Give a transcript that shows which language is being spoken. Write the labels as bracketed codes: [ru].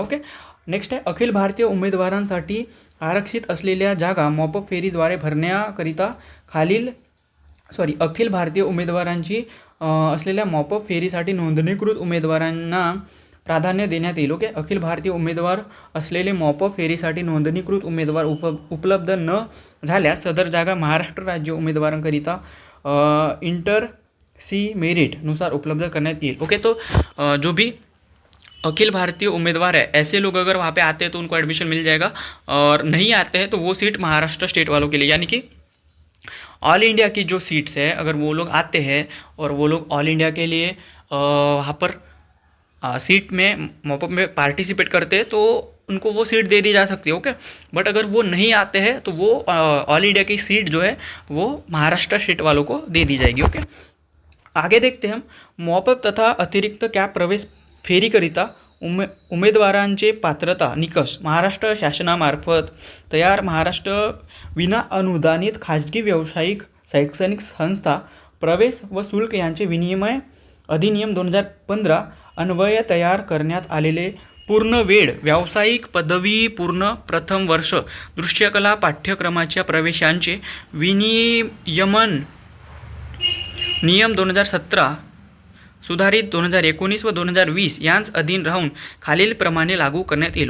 [mr] Okay, [hi] next है [mr] अखिल भारतीय उमेदवारांसाठी आरक्षित असलेल्या जागा मॉपअप फेरीद्वारे भरण्याकरिता अखिल भारतीय उमेदवारांची असलेल्या मॉपअप फेरीसाठी नोंदणीकृत उमेदवारांना प्राधान्य देण्यात येईल. ओके, अखिल भारतीय उमेदवार असलेले मॉपअप फेरीसाठी नोंदणीकृत उमेदवार उपलब्ध न झाल्यास सदर जागा महाराष्ट्र राज्य उमेदवारांकरिता इंटर सी मेरिट नुसार उपलब्ध करण्यात येईल. [hi] ओके, तो जो भी अखिल भारतीय उम्मीदवार है ऐसे लोग अगर वहाँ पे आते हैं तो उनको एडमिशन मिल जाएगा और नहीं आते हैं तो वो सीट महाराष्ट्र स्टेट वालों के लिए यानी कि ऑल इंडिया की जो सीट्स है अगर वो लोग आते हैं और वो लोग ऑल इंडिया के लिए वहाँ पर सीट में मॉपअप में पार्टिसिपेट करते हैं तो उनको वो सीट दे दी जा सकती है. ओके, बट अगर वो नहीं आते हैं तो वो ऑल इंडिया की सीट जो है वो महाराष्ट्र स्टेट वालों को दे दी जाएगी. [mr] ओके, आगे देखते हैं हम मॉपअप तथा अतिरिक्त कॅप प्रवेश फेरीकरिता उमेदवारांचे पात्रता निकष महाराष्ट्र शासनामार्फत तयार महाराष्ट्र विना अनुदानित खाजगी व्यावसायिक शैक्षणिक संस्था प्रवेश व शुल्क यांचे विनिमय अधिनियम 2015 अन्वये तयार करण्यात आलेले पूर्ण वेळ व्यावसायिक पदवी पूर्ण प्रथम वर्ष दृश्यकला पाठ्यक्रमाच्या प्रवेशांचे विनियमन नियम 2017 सुधारित 2019 व 2020 यांस अधीन राहून खालीलप्रमाणे लागू करण्यात येईल.